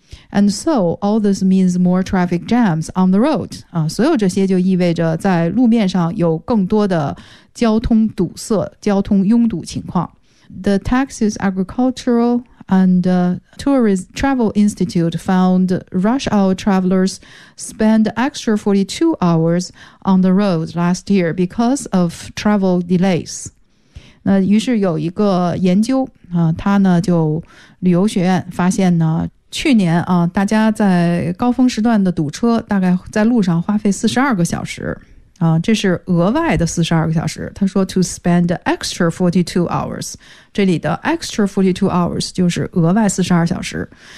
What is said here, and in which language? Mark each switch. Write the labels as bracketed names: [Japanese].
[English] And so all this means more traffic jams on the road. [Chinese] 啊，所有这些就意味着在路面上有更多的交通堵塞、交通拥堵情况。 [English] The Texas Agricultural and Tourism Travel Institute found rush hour travelers spend extra 42 hours on the road last year because of travel delays. [Chinese] 那于是有一个研究啊，他呢就旅游学院发现呢。去年啊，大家在高峰时段的堵车大概在路上花费42个小时啊，这是额外的42个小时。他说 [English] to spend extra 42 hours， [Chinese] 这里的 [English] extra 42 hours [Chinese] 就是额外42小时。